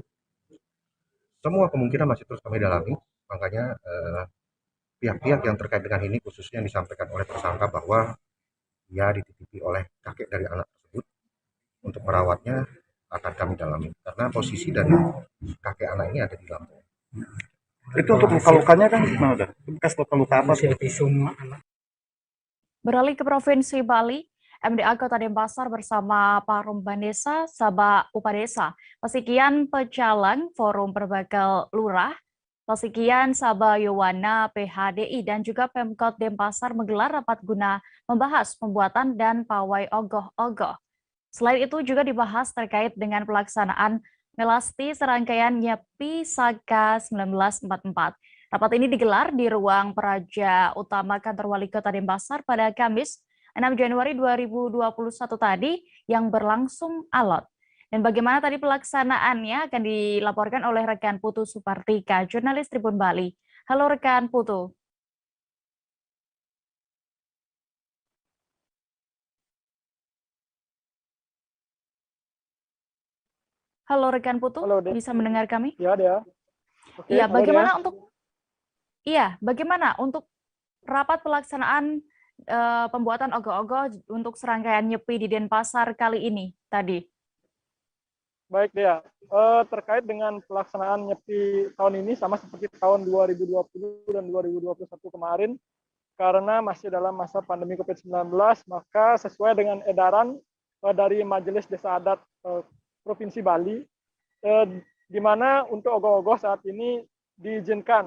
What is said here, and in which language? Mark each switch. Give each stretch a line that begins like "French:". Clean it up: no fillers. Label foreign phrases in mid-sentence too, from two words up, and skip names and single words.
Indonesian: Semua kemungkinan masih terus kami dalami, makanya pihak-pihak yang terkait dengan ini khususnya disampaikan oleh tersangka bahwa dia dititipi oleh kakek dari anak tersebut untuk merawatnya akan kami dalami karena posisi dari kakek anak ini ada di Lampung. Itu untuk luka-lukanya kan gimana dah? Bekas luka-luka apa? Beralih ke Provinsi Bali, MDA Kota Denpasar bersama Parum Bandesa, Sabah Upadesa, Pasikian Pecalang, Forum Berbagai Lurah, Pasikian Sabah Yowana, PHDI, dan juga Pemkot Denpasar menggelar rapat guna membahas pembuatan dan pawai ogoh-ogoh. Selain itu juga dibahas terkait dengan pelaksanaan Melasti serangkaian Nyepi Saka 1944. Rapat ini digelar di ruang Peraja Utama Kantor Wali Kota Denpasar pada Kamis 6 Januari 2021 tadi yang berlangsung alot. Dan bagaimana tadi pelaksanaannya akan dilaporkan oleh rekan Putu Supartika, jurnalis Tribun Bali. Halo rekan Putu. Halo rekan Putu, halo, bisa mendengar kami? Ya, dia. Iya, bagaimana untuk rapat pelaksanaan pembuatan ogoh-ogoh untuk serangkaian Nyepi di Denpasar kali ini tadi? Baik dia, terkait dengan pelaksanaan Nyepi tahun ini sama seperti tahun 2020 dan 2021 kemarin, karena masih dalam masa pandemi COVID-19, maka sesuai dengan edaran dari Majelis Desa Adat Provinsi Bali, di mana untuk ogoh-ogoh saat ini diizinkan.